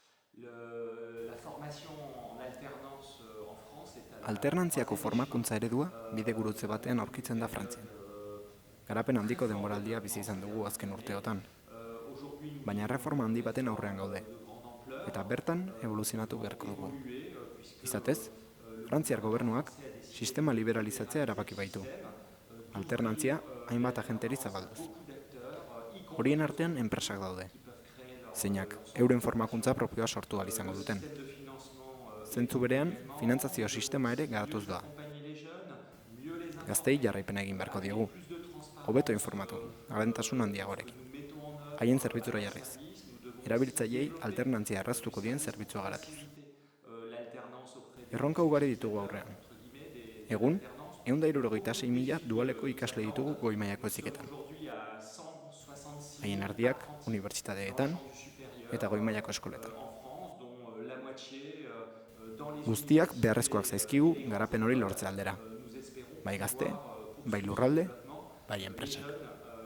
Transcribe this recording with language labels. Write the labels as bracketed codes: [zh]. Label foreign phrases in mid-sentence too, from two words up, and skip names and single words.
[fr] La formation en alternance en France est à la [eu] Alternantziako [fr] troisième échelon. [eu] formakuntza eredua bidegurutze batean aurkitzen da Frantzian. Garapen [fr] Très [eu] handiko [fr] fort [eu] denboraldia bizi [fr] développement [eu] izan [fr] ces [eu] dugu [fr] dernières [eu] azken [fr] années. [eu] urteotan, [fr] Aujourd'hui, nous [eu] baina [fr] vivons [eu] erreforma handi [fr] un [eu] baten [fr] essor [eu] aurrean gaude, [fr] de grande [eu] eta [fr] ampleur. [eu] bertan [fr] Nous [eu] evoluzionatu [fr] devons [eu] beharko dugu. [fr] évoluer puisque [eu] Izatez, [fr] le [eu] Frantziar [fr] gouvernement [eu] gobernuak [fr] français a décidé [eu] sistema [fr] de [eu] liberalizatzea [fr] libéraliser le [eu] erabaki baitu, [fr] système, d'ouvrir [eu] alternantzia hainbat agenteri [fr] l'alternance à [eu] zabalduz. [fr] beaucoup d'acteurs, y [eu] Horien [fr] compris aux [eu] artean [fr] entreprises [eu] enpresak daude, [fr] qui peuvent créer [eu] zeinak [fr] leur centre de [eu] euren formakuntza [fr] formation. [eu] propioa sortu ahal izango [fr] Le [eu] duten. [fr] système de financement [eu] Zentzu [fr] évolue [eu] berean, [fr] également. [eu] finantzazio [fr] Nous devons [eu] sistema ere [fr] aussi [eu] garatuz [fr] mieux [eu] doa. [fr] accompagner les jeunes, mieux les [eu] Gaztei [fr] informer, [eu] jarraipena egin beharko [fr] amener [eu] diogu, [fr] plus de [eu] hobeto [fr] transparence [eu] informatu, gardentasun [fr] dans ce que [eu] handiagorekin. [fr] nous mettons en œuvre [eu] Haien zerbitzura [fr] leurs [eu] jarriz, [fr] services. Nous devons aussi [eu] erabiltzaileei [fr] développer [eu] alternantzia [fr] du [eu] erraztuko dien [fr] service pour [eu] zerbitzua garatuz. [fr] faciliter l'alternance auprès [eu] Erronka [fr] des [eu] ugari ditugu [fr] utilisateurs, [eu] aurrean. [fr] entre guillemets, des [eu] Egun, [fr] alternances. Beaucoup de [eu] 176.000 [fr] défis [eu] dualeko [fr] nous [eu] ikasle ditugu [fr] attendent. [eu] goi mailako [fr] Nous sommes [eu] heziketan. [fr] aujourd'hui à 166 [eu] Haien [fr] 000 [eu] erdiak [fr] apprentis dans [eu] unibertsitateetan [fr] l'enseignement [eu] eta [fr] supérieur [eu] goi mailako eskoletan. [fr] en France, dont la moitié dans les [eu] Guztiak beharrezkoak [fr] universités [eu] zaizkigu [fr] et grandes [eu] garapen hori [fr] écoles. [eu] lortzea aldera. [fr] Nous espérons [eu] Bai gazte, [fr] pouvoir [eu] bai [fr] poursuivre ce [eu] lurralde, [fr] développement. [eu] bai [fr] Les [eu] enpresak. [fr] jeunes